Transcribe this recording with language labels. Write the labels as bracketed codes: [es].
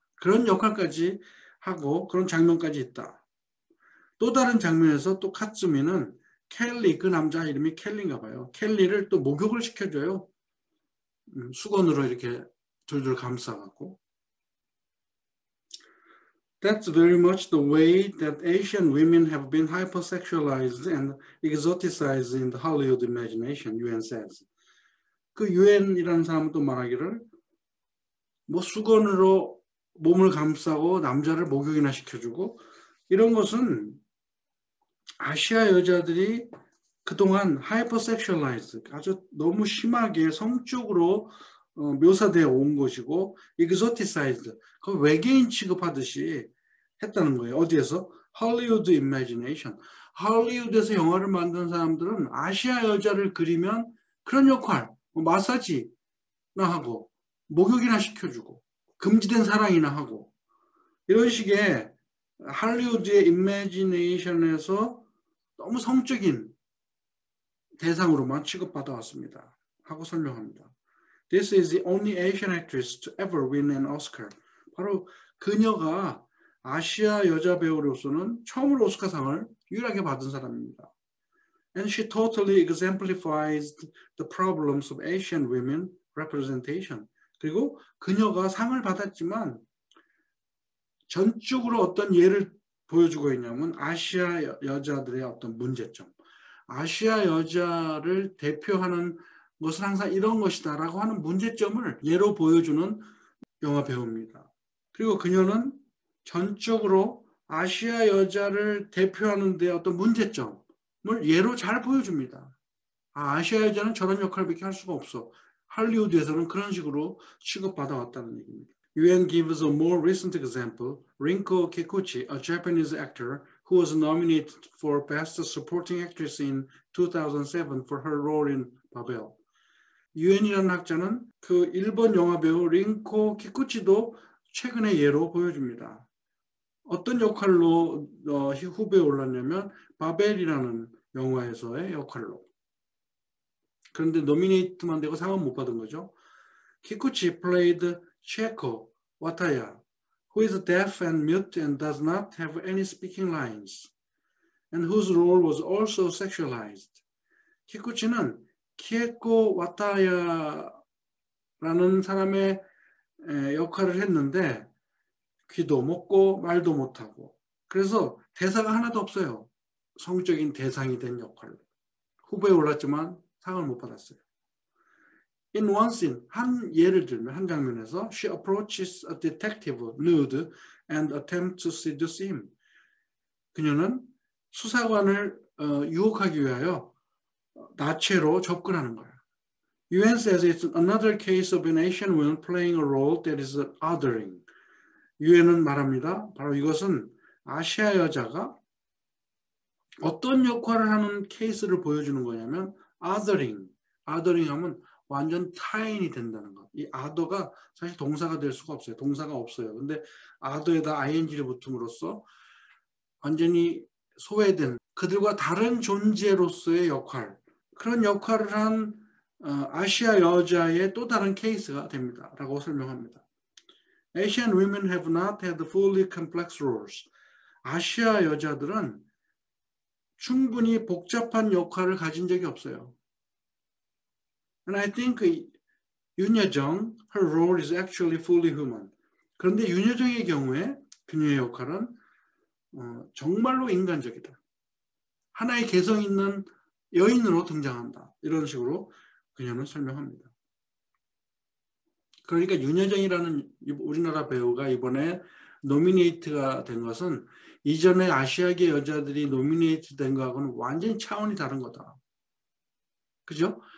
[ko] 그런 역할까지 하고 그런 장면까지 있다. 또 다른 장면에서 또 카츠미는 켈리, 그 남자 이름이 켈리인가 봐요. 켈리를 또 목욕을 시켜줘요. 수건으로 이렇게 둘둘 감싸갖고. [en] That's very much the way that Asian women have been hypersexualized and exoticized in the Hollywood imagination, UN says. [ko] 그 UN이라는 사람은 또 말하기를 뭐 수건으로 몸을 감싸고 남자를 목욕이나 시켜주고 이런 것은 아시아 여자들이 그동안 hypersexualized, 아주 너무 심하게 성적으로 묘사되어 온 것이고 exoticized, 그 외계인 취급하듯이 했다는 거예요. 어디에서? [en] Hollywood imagination. [ko] 할리우드에서 영화를 만든 사람들은 아시아 여자를 그리면 그런 역할, 뭐 마사지나 하고 목욕이나 시켜주고 금지된 사랑이나 하고 이런 식의 할리우드의 이미지네이션에서 너무 성적인 대상으로만 취급받아 왔습니다. 하고 설명합니다. [en] This is the only Asian actress to ever win an Oscar. [ko] 바로 그녀가 아시아 여자 배우로서는 처음으로 오스카상을 유일하게 받은 사람입니다. [en] And she totally exemplifies the problems of Asian women representation. [ko] 그리고 그녀가 상을 받았지만 전적으로 어떤 예를 보여주고 있냐면 아시아 여자들의 어떤 문제점. 아시아 여자를 대표하는 것은 항상 이런 것이다라고 하는 문제점을 예로 보여주는 영화 배우입니다. 그리고 그녀는 전적으로 아시아 여자를 대표하는 데 어떤 문제점을 예로 잘 보여줍니다. 아시아 여자는 저런 역할밖에 할 수가 없어. 할리우드에서는 그런 식으로 취급받아 왔다는 얘기입니다. [en] UN gives a more recent example. Rinko Kikuchi, a Japanese actor who was nominated for Best Supporting Actress in 2007 for her role in Babel. [ko] 유엔이라는 학자는 그 일본 영화 배우 링코 키쿠치도 최근의 예로 보여줍니다. 어떤 역할로 후보에 올랐냐면 바벨이라는 영화에서의 역할로. 그런데 노미네이트만 되고 상은 못 받은 거죠. [en] 키쿠치 played Chieko Wataya, who is deaf and mute and does not have any speaking lines, and whose role was also sexualized. [ko] 키쿠치는 키에코 와타야라는 사람의 역할을 했는데 귀도 못고 말도 못하고 그래서 대사가 하나도 없어요. 성적인 대상이 된 역할로. 후보에 올랐지만 상을 못 받았어요. [en] In one scene, [ko] 한 예를 들면 한 장면에서 [en] she approaches a detective nude and attempts to seduce him. [ko] 그녀는 수사관을 유혹하기 위하여 나체로 접근하는 거예요. [en] UN says it's another case of an Asian woman playing a role that is othering. [ko] UN은 말합니다. 바로 이것은 아시아 여자가 어떤 역할을 하는 케이스를 보여주는 거냐면 othering. othering 하면 완전 타인이 된다는 것. 이 other가 사실 동사가 될 수가 없어요. 동사가 없어요. 근데 other에다 ing를 붙음으로써 완전히 소외된 그들과 다른 존재로서의 역할. 그런 역할을 한 아시아 여자의 또 다른 케이스가 됩니다. 라고 설명합니다. [en] Asian women have not had fully complex roles. [ko] 아시아 여자들은 충분히 복잡한 역할을 가진 적이 없어요. [en] And I think 윤여정, her role is actually fully human. [ko] 그런데 윤여정의 경우에 그녀의 역할은 정말로 인간적이다. 하나의 개성 있는 여인으로 등장한다. 이런 식으로 그녀는 설명합니다. 그러니까 윤여정이라는 우리나라 배우가 이번에 노미네이트가 된 것은 이전에 아시아계 여자들이 노미네이트 된 거하고는 완전히 차원이 다른 거다. 그죠?